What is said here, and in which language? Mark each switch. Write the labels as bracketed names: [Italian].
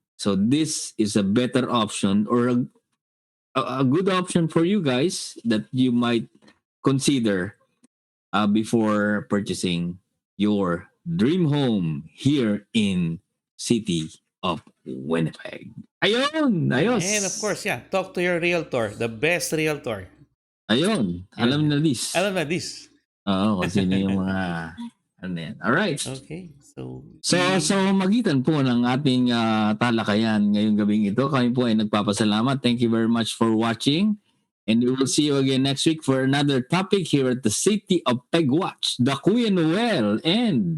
[English] So this is a better option, or a good option for you guys that you might consider before purchasing your dream home here in City of Winnipeg. [Filipino] Ayun! Ayos! [English] And of course, yeah, talk to your realtor, the best realtor. [Filipino] Ayun! [English] Yeah. [Filipino] Alam na this. Alam na this. Oo, kung sino yung mga ano yan. [English] Alright. Okay. So [Filipino] magitan po ng ating talakayan ngayong gabing ito, kami po ay nagpapasalamat. [English] Thank you very much for watching. And we will see you again next week for another topic here at the City of Pegwatch, the Kuya Noel, and